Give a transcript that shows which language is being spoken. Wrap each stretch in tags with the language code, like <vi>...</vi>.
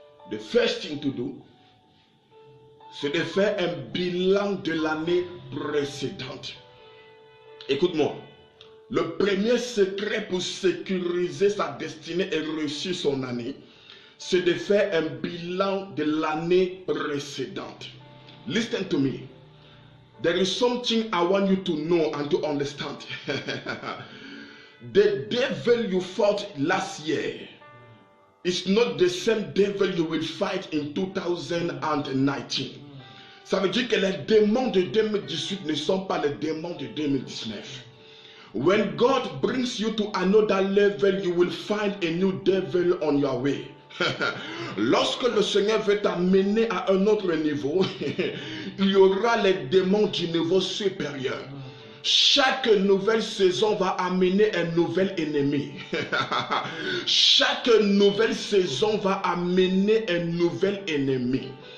<en>The first thing to do,</en> <fr>c'est de faire un bilan de l'année précédente. Écoute-moi, le premier secret pour sécuriser sa destinée et réussir son année, c'est de faire un bilan de l'année précédente.</fr> <en>Listen to me. There is something I want you to know and to understand. The devil you fought last year is not the same devil you will fight in 2019.</en> <fr>Ça veut dire que les démons de 2018 ne sont pas les démons de 2019.</fr> <en>When God brings you to another level, you will find a new devil on your way.</en> <fr>Lorsque le Seigneur veut t'amener à un autre niveau, il y aura les démons du niveau supérieur. Chaque nouvelle saison va amener un nouvel ennemi. Chaque nouvelle saison va amener un nouvel ennemi.</fr>